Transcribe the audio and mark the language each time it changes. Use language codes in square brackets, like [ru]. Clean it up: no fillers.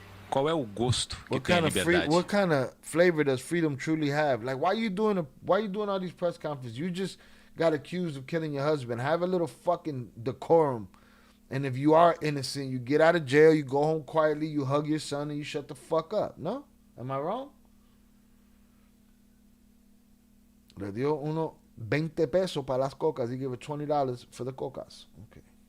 [pt] Qual é o gosto que tem a liberdade? [en] What kind of flavor does freedom truly have? Like, why you doing all these press conferences? You just got accused of killing your husband. Have a little fucking decorum. And if you are innocent, you get out of jail, you go home quietly, you hug your son, and you shut the fuck up. No? Am I wrong? [es] Le dio uno 20 pesos para las cocas. [en] He gave her $20 for the cocas. Okay.